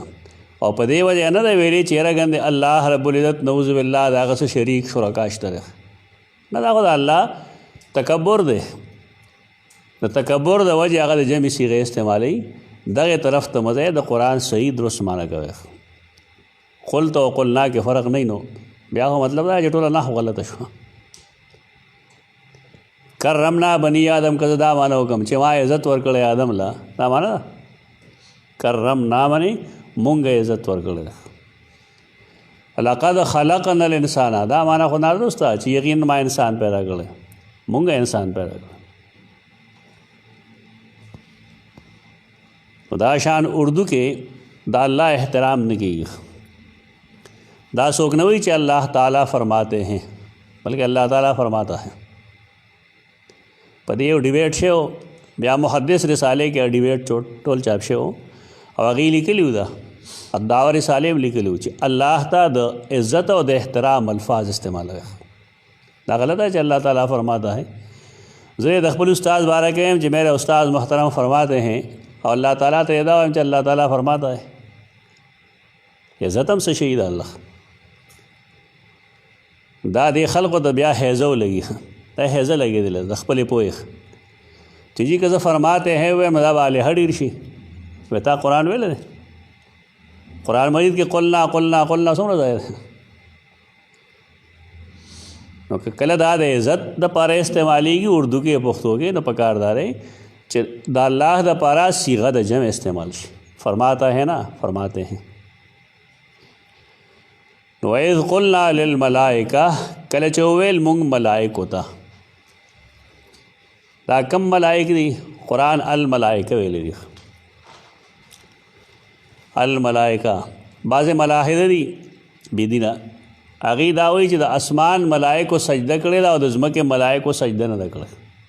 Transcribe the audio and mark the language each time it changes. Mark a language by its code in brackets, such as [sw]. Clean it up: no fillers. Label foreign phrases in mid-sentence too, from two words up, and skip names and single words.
[ps] او په دې وجه نه ده ویلي چې یاره ګندې [ar] الله رب العزت نعوذ بالله [ps] د هغه څه شریک شرکا شته ده. نه دا خو د الله تکبر دی. د تکبر د وجه هغه د جمع صیغې استعمالوي. دغې طرف ته مزه د قرآن صحیح درست معنی کوي. قلت او قلنا کې فرق نه نو بیا خو مطلب دا چې ټوله نحو غلطه شوه. [ar] کرمنا بني آدم [ps] که زه دا معنی وکړم چې ما عزت ورکړی آدم له، دا معنی ده کرمنا باندې مونږ عزت ورکړی ده. [ar] لقد خلقنا الانسان [ps] دا معنی خو نادرست ده چې یقین ما انسان پیدا کړی، مونږ انسان پیدا کړی. دا شان اردو کې دا اللہ احترام نه کیږي دا څوک نه وایي چې [ur] اللہ تعالیٰ فرماتے ہیں [ps] بلکې [ur] اللہ تعالیٰ فرماتا ہے. [ps] په دې یو ډیبیټ شو بیا محدث رسالې کې ډیبیټ ټول چاپ شو او هغې لیکلي دا الدعوه رسالې هم لیکلي چې الله ته د عزت او د احترام الفاظ استعمال کړه. [ur] دا غلط ہے چې اللہ تعالیٰ فرماتا ہے. [ps] زه د خپل استاد باره کې هم چې [ur] میرے استاد محترم فرماتے ہیں اور اللہ تعالیٰ [ps] ته دا وایم چې [ur] اللہ تعالیٰ فرماتا ہے. [ps] عزت هم څه شي د الله دا دې خلقو ته بیا حیزه ولګي دا حیزه لګېدله د خپلې پوهې چې جی که زه [ur] فرماتے ہیں [ps] وایم دا به الہ ډېر شي وایي تا قرآن ویلی دی قرآن مجید کې [ar] قلنا قلنا قلنا [ps] څومره ځای دی نو که کله دا د عزت دپاره استعمالیږي اردو کې پښتو کې نو پکار دا دی چې د الله دپاره صیغه د جمع استعمال شي [ur] فرماتا ہے نا فرماتے ہیں. [ps] نو [ar] اذ قلنا للملائکہ [ps] کله چې وویل مونږ ملائکو ته دا کم ملائک دي قرآن الملائکه ویلی دي الملائکه بعضې ملاحده دي بېدینه هغې دا وایي چې د اسمان ملائکو سجده کړې ده او د ځمکې ملائکو سجده نه ده کړې.